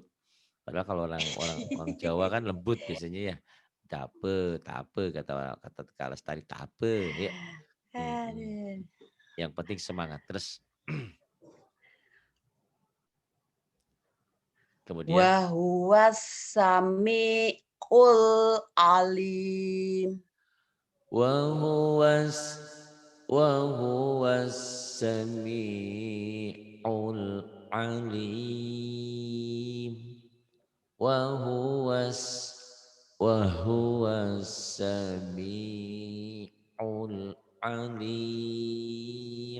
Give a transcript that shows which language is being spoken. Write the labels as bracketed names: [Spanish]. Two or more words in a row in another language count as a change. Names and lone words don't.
[Indonesian] Padahal kalau orang Jawa kan lembut biasanya ya. Tape kata Kak Lestari tape ya. Mm-mm. Aduh. Yang penting semangat terus. Kemudian [Arabic] وهو السميع العليم. وهو وهو السميع العليم وهو وهو السميع العليم.